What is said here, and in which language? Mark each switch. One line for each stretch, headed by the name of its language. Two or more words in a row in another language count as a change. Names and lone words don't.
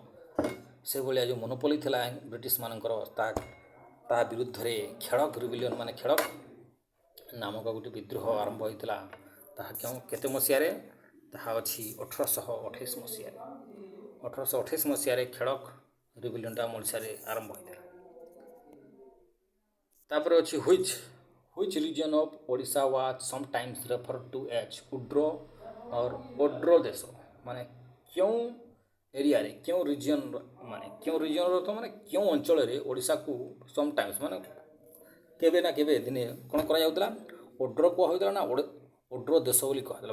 Odia: ସେଭଳିଆ ଯେଉଁ ମୋନୋପୋଲି ଥିଲା ବ୍ରିଟିଶମାନଙ୍କର, ତା ବିରୁଦ୍ଧରେ ଖେଡ଼କ ରିବିଲିୟନ୍, ମାନେ ଖେଡ଼କ ନାମକ ଗୋଟେ ବିଦ୍ରୋହ ଆରମ୍ଭ ହୋଇଥିଲା। ତାହା କେତେ ମସିହାରେ? ତାହା ଅଛି 1828 ମସିହାରେ। 1828 ମସିହାରେ ଖେଡ଼କ ରିବିଲିୟନ୍ଟା ଆମ ଓଡ଼ିଶାରେ ଆରମ୍ଭ ହୋଇଥିଲା। ତାପରେ ଅଛି
English: which region of ଓଡ଼ିଶା was sometimes referred to as
Odia: ଓଡ୍ର ଦେଶ, ମାନେ କେଉଁ ଏରିଆରେ, କେଉଁ ରିଜିଅନର, ମାନେ କେଉଁ ରିଜିଅନର ତ ମାନେ କେଉଁ ଅଞ୍ଚଳରେ ଓଡ଼ିଶାକୁ ସମଟାଇମ୍ସ, ମାନେ କେବେ ନା କେବେ ଦିନେ କ'ଣ କରାଯାଉଥିଲା? ଓଡ୍ର କୁହାହେଉଥିଲା ନା ଓଡ୍ର ଦେଶ ବୋଲି କୁହାଯାଉଥିଲା।